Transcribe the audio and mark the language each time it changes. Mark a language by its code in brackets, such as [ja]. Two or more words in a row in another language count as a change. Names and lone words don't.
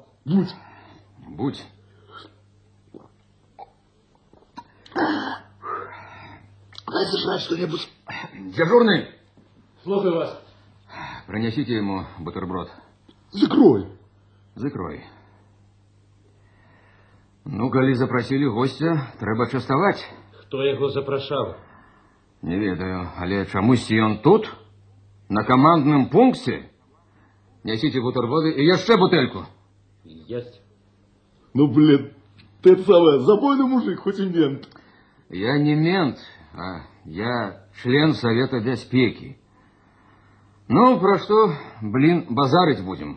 [ru] Будь. Будь. Дай сожрать что-нибудь. Дежурный, Слушаю вас. принесите ему бутерброд. Закрой. Закрой. [be] Ну, коли запросили гостя, треба частовать. Хто його запрошав? Не ведаю, але чамусь ён тут, [ru] на командном пункте. Несите бутерброды и еще бутыльку. Есть. Ну, блин, ты это самое, забойный мужик, хоть и мент. Я не мент, а я член Совета Бяспеки. Ну, про что, блин, базарить будем?